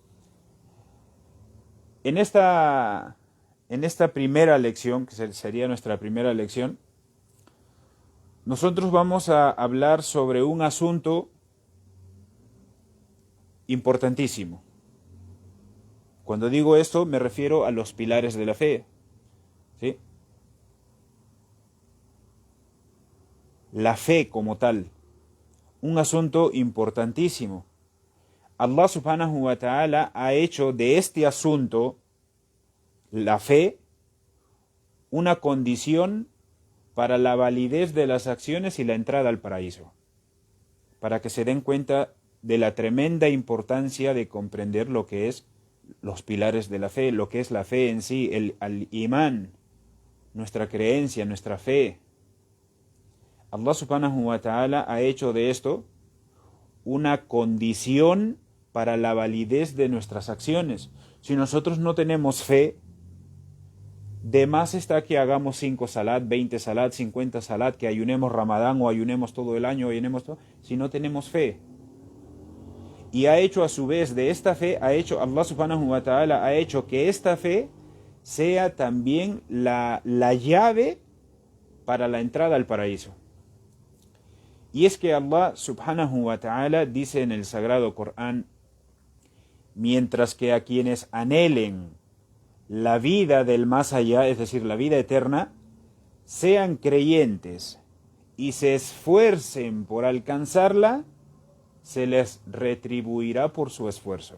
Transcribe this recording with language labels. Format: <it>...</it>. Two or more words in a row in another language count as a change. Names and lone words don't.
<es>En esta primera lección, que sería nuestra primera lección, nosotros vamos a hablar sobre un asunto importantísimo. Cuando digo esto, me refiero a los pilares de la fe, ¿sí? La fe como tal, un asunto importantísimo.</es> <ar>الله سبحانه وتعالى</ar> <es>ha hecho de este asunto, la fe, una condición para la validez de las acciones y la entrada al paraíso, para que se den cuenta de la tremenda importancia de comprender lo que es los pilares de la fe, lo que es la fe en sí, el imán, nuestra creencia, nuestra fe.</es> <ar>الله سبحانه وتعالى</ar> <es>ha hecho de esto una condición para la validez de nuestras acciones. Si nosotros no tenemos fe, de más está que hagamos 5 salat, 20 salat, 50 salat, que ayunemos Ramadán o ayunemos todo el año, ayunemos todo, si no tenemos fe. Y ha hecho a su vez de esta fe,</es> <ar>الله سبحانه وتعالى</ar> <es>ha hecho que esta fe sea también la llave para la entrada al paraíso. Y es que</es> <ar>الله سبحانه وتعالى</ar> <es>dice en el Sagrado Corán: mientras que a quienes anhelen la vida del más allá, es decir, la vida eterna, sean creyentes y se esfuercen por alcanzarla, se les retribuirá por su esfuerzo.</es>